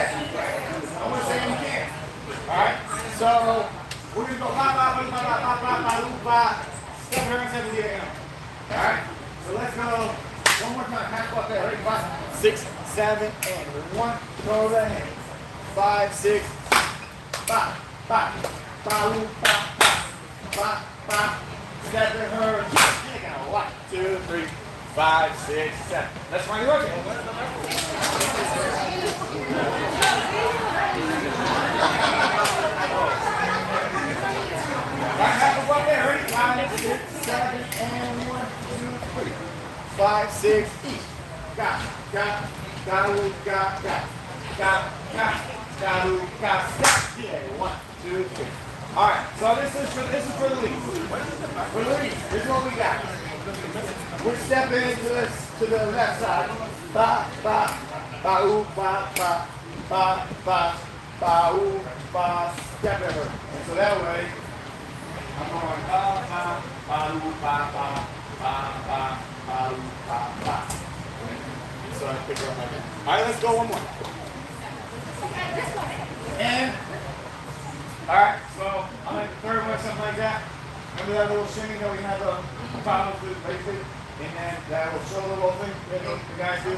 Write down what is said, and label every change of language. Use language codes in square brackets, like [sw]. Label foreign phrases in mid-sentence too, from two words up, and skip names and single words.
[en] I'm going to say you can. All right. So we're going to go ba. Step her and 7 again. All right. So let's go. One more time, half up there. Ready? 5, 6, 7, and 1. Throw the hand. 5, 6. Ba. Ba, oo, ba. Step in her. 1, 2, 3, 5, 6, 7. Let's find the working. Right, half up there. Ready? 5, 6, 7, and 1, 2, 3. 5, 6, each. Got. 1, 2, 3. All right, so this is for the lead. For the lead, this is what we got. We're stepping to the left side. Ba ba ba ooh ba ba ba ba ba ooh ba. Step over. And so that way, I'm going ba ba ba ooh ba ba ba ba ba ooh ba ba. So I pick her up like that. All right, let's go one more. And all right, so I'm like the third one, something like that. Remember that little shimmy that we had the final to basically, and then that will show the little thing that the guys do.